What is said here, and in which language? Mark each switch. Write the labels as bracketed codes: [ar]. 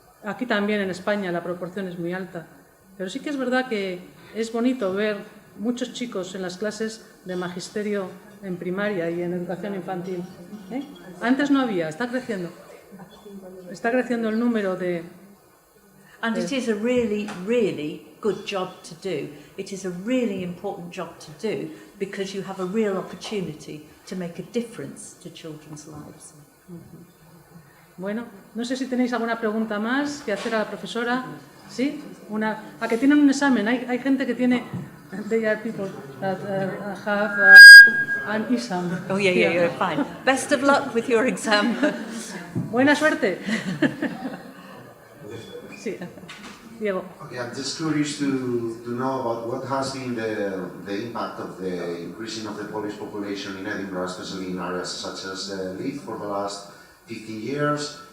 [es] Aquí también en España la proporción es muy alta. Pero sí que es verdad que es bonito ver muchos chicos en las clases de magisterio en primaria y en educación infantil. Antes no había, está creciendo. Está creciendo el número de... [en] And it is a really, really good job to do. It is a really important job to do because you have a real opportunity to make a difference to children's lives. [es] Bueno, no sé si tenéis alguna pregunta más que hacer a la profesora. ¿Sí? A que tienen un examen. Hay gente que tiene... [en] They are people that have an exam. Oh, yeah, fine. Best of luck with your exam. [es] Buena suerte. Sí, Diego. [en] Okay, I'm just curious to know about what has been the impact of the increasing of the Polish population in Edinburgh, especially in areas such as Leith for the last 15 years.